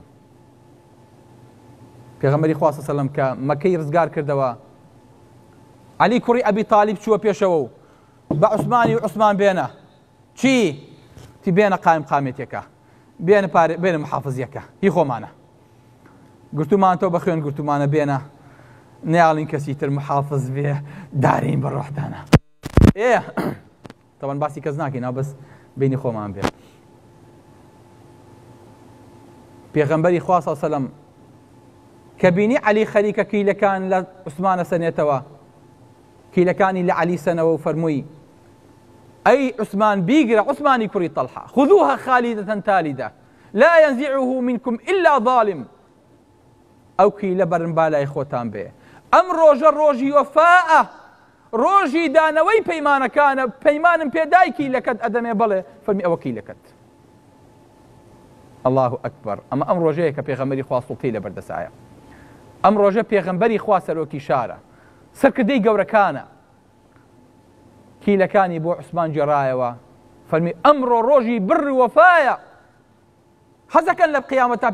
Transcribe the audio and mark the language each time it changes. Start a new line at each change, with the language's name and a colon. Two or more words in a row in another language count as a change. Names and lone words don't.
Central Kurdish: پێغەمبەری خوا
Arabic: صلی الله عليه وسلم
Central Kurdish: کە مەکەی ڕزگار کردەوە عەلی کوڕی ئەبی تاڵیب چووە پێشەوە و بە عوسمانی و عوسمان بێنە چی تی بێنە قایم قامێتێکە بێنە محافظیەکە هی خۆمانە گرتومانتەوە بە خوێن گرتومانە بێنە نەیاڵین کەسی تر محافظ بێ دارین بە ڕۆحدانە ئێ تەوان باسی کەس ناکەین ناو بەس بینی خۆمان بێ پێغەمبەری خوا
Arabic: صلی الله عليه وسلم
Central Kurdish: کە بینی عەلی خەریکە کیلەکان لە عوسمانە سەنێتەوە کیلەکانی لە عەلی سەنەوە و فەرمووی ئەی عوسمان بیگرە عوسمانی کوڕی تەلحە
Arabic: خذوها خالدة تالدة لا ينزعه منكم إلا ظالم
Central Kurdish: ئەو کیلە بەرنبالای خۆتان بێ ئەم ڕۆژە ڕۆژی وەفاءە ڕۆژی دانەوەی پەیمانەکانە پەیمانم پێدای کیلەکەت ئەدەمێ بڵێ فەرمی ئەوە کیلەکەت
Arabic: الله ئەکبەر
Central Kurdish: ئەمە ئەم ڕۆژەیە کە پێغەمبەری خوا سوڵتەی لە بەردەسایە ئەم ڕۆژە پێغەمبەری خوا سەرۆکی شارە سەرکردەی گەورەکانە کیلەکانی بۆ عوسمان جێڕایەوە فەرمی ئەمڕۆ ڕۆژی بڕ وەفایە حەزەکەن لە قیامەتا